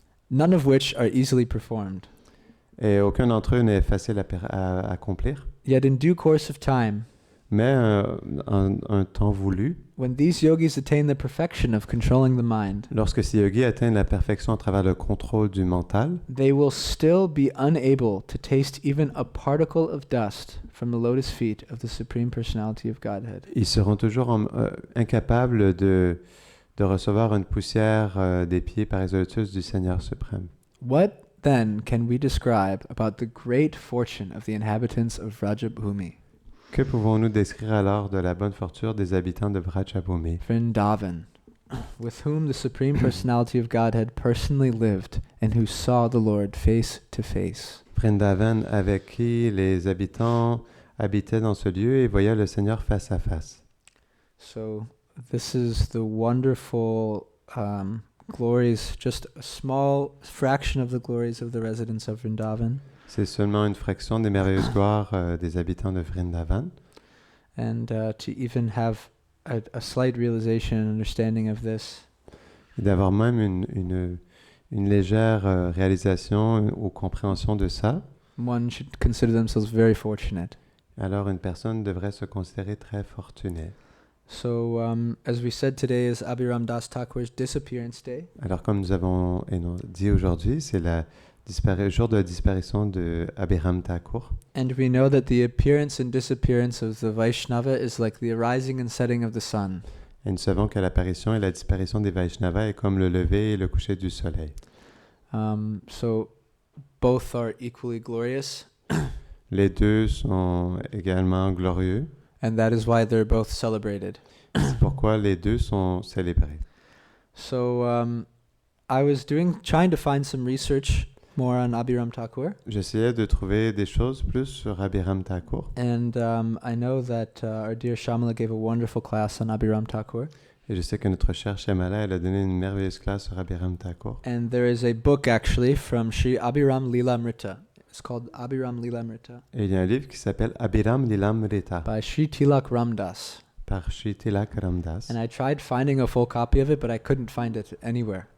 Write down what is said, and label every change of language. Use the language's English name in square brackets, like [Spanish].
[English] None of which are easily performed. [French] Et aucun d'entre eux n'est facile à accomplir. [English] Yet in due course of time, [French] Mais un temps voulu, [English] when these yogis attain the perfection of controlling the mind, [French] lorsque ces yogis atteignent la perfection à travers le contrôle du mental, [English] they will still be unable to taste even a particle of dust from the lotus feet of the Supreme Personality of Godhead. [French] ils seront toujours incapables de recevoir une poussière des pieds par les lotus du Seigneur suprême. [English] What then can we describe about the great fortune of the inhabitants of Vrajabhumi, [French] Que pouvons-nous décrire alors de la bonne fortune des habitants de Vrajabhumi, [English] Vrindavan, with whom the Supreme Personality of Godhead personally lived and who saw the Lord face to face? [French] Vrindavan, avec qui les habitants habitaient dans ce lieu et voyaient le Seigneur face à face. [English] So this is the wonderful glories, just a small fraction of the glories of the residents of Vrindavan. [French] C'est seulement une fraction des merveilleuses gloires des habitants de Vrindavan. [English] And to even have a slight realization and understanding of this, [French] Et d'avoir même une légère réalisation ou compréhension de ça, [English] one should consider themselves very fortunate. [French] alors une personne devrait se considérer très fortunée. [English] So, as we said, today is Abhiram Das Thakur's disappearance day. [French] Alors comme nous avons dit aujourd'hui, c'est le jour de la disparition de Abhiram Thakur. [English] And we know that the appearance and disappearance of the Vaishnava is like the arising and setting of the sun. [French] Et nous savons que l'apparition et la disparition des Vaishnavas est comme le lever et le coucher du soleil. [English] So both are equally glorious, [French] Les deux sont également glorieux. [English] and that is why they're both celebrated. [French] C'est pourquoi les deux sont célébrés. [English] So I was trying to find some research more on Abhiram Thakur, [French] J'essayais de trouver des choses plus sur Abhiram Thakur. [English] and I know that our dear Shamala gave a wonderful class on Abhiram Thakur, [French] Et je sais que notre chère Shamala, elle a donné une merveilleuse classe sur Abhiram Thakur. [English] and there is a book actually from Sri Abhiram Lilamrita. It's called Abhiram Lilamrita [French] Et il y a un livre qui s'appelle Abhiram Lilamrita [English] by Sri Tilak Ramdas, [French] par Shri Tilak Ramdas. [English] and I tried finding a full copy of it, but I couldn't find it anywhere.